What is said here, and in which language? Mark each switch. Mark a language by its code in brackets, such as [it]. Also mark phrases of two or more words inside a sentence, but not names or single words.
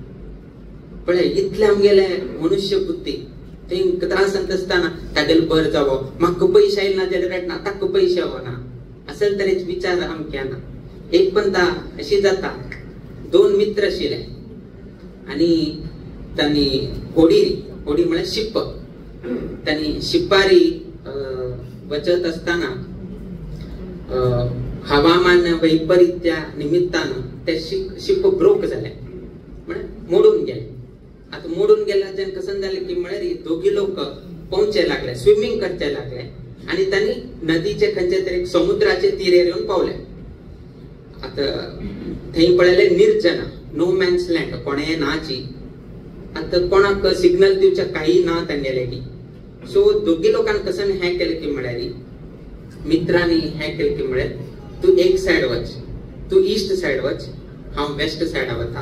[kok] पळय इतले आमगेले मनुष्य बुद्धी थंय त्रासांत आसतना तागेल बर जावो, म्हाका पयशे आयले ना जाल्यार रडना, ताका पयशे येवना, असल तरेचे विचार आमी केना. एक पंता अशी जाता, दोन मित्र आशिल्ले आणि तांणी होडी म्हळ्यार शिप्प, तांणी शिप्पारी वचत असताना हवामान वैपरीत्या निमित्तानं ते [en] ship broke [kok] झाले, म्हणजे मोडून गेले. आता मोडून गेल्याच्यान कसं झालं की म्हळ्यार दोघी लोक पोवचे लागले, स्विमिंग करचे लागले आणि त्यांनी नदीचे खंयचे तरी समुद्राचे तीरेर येऊन पावले. आता थंय पळयले निर्जन, [en] no man's land, [kok] कोणे नाची. आता कोणाक सिग्नल दिवचे काही ना तांगेले की. सो दोघी लोकांनी कसं हे केलं की म्हळ्यार मित्रांनी हे केलं की म्हळ्यार तू एक साइड वच, तू [en] east side [kok] वच, हांव [en] west side [kok] वता.